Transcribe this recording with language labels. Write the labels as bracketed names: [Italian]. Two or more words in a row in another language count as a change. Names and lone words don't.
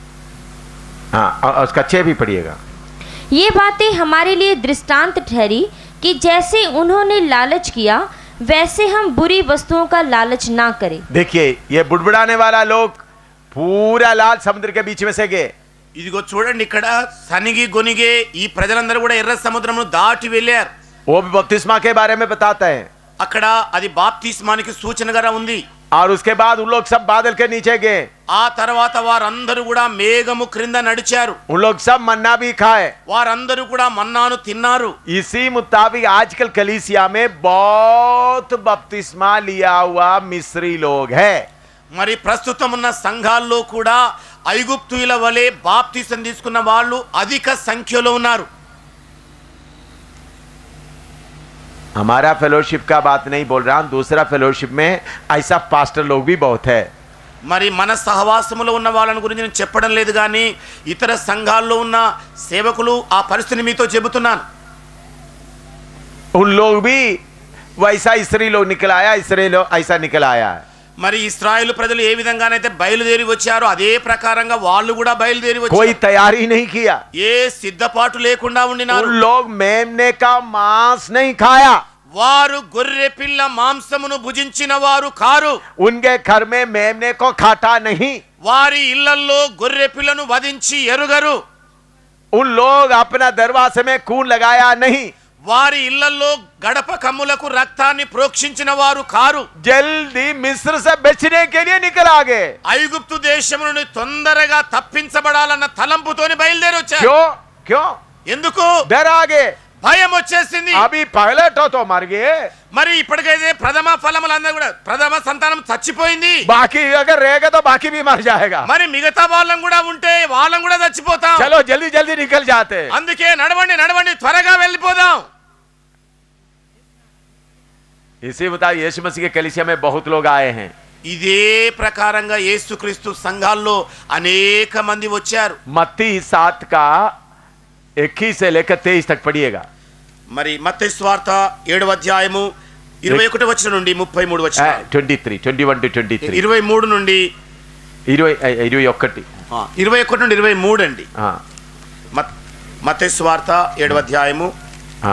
[Hindi] हाँ और उसका 6 भी पढ़िएगा. ये बातें हमारे लिए दृष्टांत ठहरी कि जैसे उन्होंने लालच किया वैसे हम बुरी वस्तुओं का लालच ना करें. देखिए ये बुड़बुड़ाने वाला लोग पूरा लाल समुद्र के बीच में से गए. [Telugu] ఇదిగో చూడండి, ఇక్కడ సనిగి గొనిగే ఈ ప్రజలందరూ కూడా ఎర్ర సముద్రమును దాటి వెళ్ళారు. [Hindi] वो भी बपतिस्मा के बारे में बताता है. [Telugu] అక్కడ అది బాప్తిస్మానికి సూచనగా ఉంది. [Hindi] और उसके बाद उन लोग सब बादल के नीचे गए. [Telugu] ఆ తర్వాత వారందరూ కూడా మేఘము క్రింద నడిచారు. [Hindi] उन लोग सब मन्ना भी खाए. [Telugu] వారందరూ కూడా మన్నాను తిన్నారు. [Hindi] इसी मुताबिक आजकल कलीसिया में बहुत बपतिस्मा लिया हुआ मिस्री लोग है. [Telugu] మరి ప్రస్తుతం ఉన్న సంఘాల్లో కూడా ఐగుప్తుల వలె బాప్తిసం తీసుకున్న వాళ్ళు అధిక సంఖ్యలో ఉన్నారు. [Hindi] हमारा फेलोशिप का बात नहीं बोल रहा हूं, दूसरा फेलोशिप में ऐसा पास्टर लोग भी बहुत है. [Telugu] మరి మన సహవాసములో ఉన్న వాళ్ళని గురించి నేను చెప్పడం లేదు, కానీ ఇతర సంఘాల్లో ఉన్న సేవకులు ఆ పరిస్థితిని మీతో చెబుతున్నాను. [Hindi] उन लोग भी वैसा इसराइली लोग निकल आया, इसराइली लोग ऐसा निकल आया है. [Telugu] మరి ఇశ్రాయేలు ప్రజలు ఏ విధంగానైతే బయలుదేరి వచ్చారో అదే ప్రకారంగా వాళ్ళు కూడా బయలుదేరి [Hindi] कोई [Telugu] వచ్చారు. [Hindi] तैयारी नहीं किया. [Telugu] ఏ సిద్ధపాటు లేకుండా ఉండినారు. [Hindi] उन लोग मेमने का मांस नहीं खाया. [Telugu] వారు గొర్రె పిల్ల మాంసమును భుజించిన వారు కారు. [Hindi] उनके घर में मेमने को काटा नहीं. [Telugu] వారి ఇళ్లల్లో గొర్రె పిల్లను వధించి ఎరుగరు. [Hindi] उन लोग अपना दरवाजे में खून लगाया नहीं. [Telugu] వారి ఇళ్లలో గడప కమ్ములకు రక్తాన్ని ప్రోక్షించిన వారు కారు. [Hindi] जल्दी मिस्र से बचने के लिए निकल आगे. [Telugu] ఐగుప్తు దేశం నుండి తొందరగా తప్పించబడాలన్న తలంపుతోని బయలుదేరి వచ్చారు. [Hindi] क्यों क्यों [Telugu] ఎందుకు? [Hindi] डर आगे. [Telugu] భయం వచ్చేసింది. [Hindi] अभी पहले तो मर गए, [Telugu] మరి ఇప్పటికైతే ప్రథమ ఫలములందరూ కూడా ప్రథమ సంతానం చచ్చిపోయింది. [Hindi] बाकी अगर रहेगा तो बाकी भी मर जाएगा. [Telugu] మరి మిగతా వాళ్ళం కూడా ఉంటే వాళ్ళం కూడా చచ్చిపోతాం. [Hindi] चलो जल्दी जल्दी निकल जाते. [Telugu] అందుకే నడవండి నడవండి త్వరగా వెళ్ళిపోదాం. [Hindi] इसी मुताबिक यीशु मसीह के कलीसिया में बहुत लोग आए हैं. [Telugu] ఇదే ప్రకారంగా యేసుక్రీస్తు సంఘాల్లో అనేక మంది వచ్చారు. [Hindi] मत्ती 7 का 21 से लेकर 23 तक पढ़िएगा. [Telugu] మరి మత్తయి సువార్త 7వ అధ్యాయము 21 వచనం నుండి 33 వచనం 23 21 to 23 23 నుండి 21 21 నుండి 23 అండి. ఆ మత్తయి సువార్త 7వ అధ్యాయము ఆ